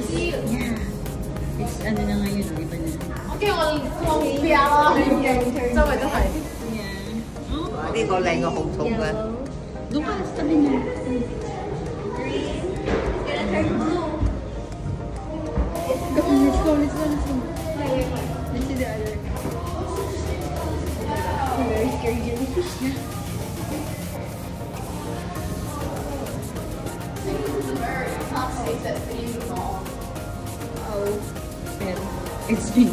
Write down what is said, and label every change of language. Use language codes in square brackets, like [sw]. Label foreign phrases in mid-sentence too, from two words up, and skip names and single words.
[en] Yeah. It's [tl] ano na ngayon, iba na. [en] Yeah. [vi] Đi coi lại ngọc hùng thùng rồi. [tl] Doon ka, sa tabi niya. [en] Come on, let's go, let's go, let's go. Let's see the other. Very scary jellyfish. Oh, it's me.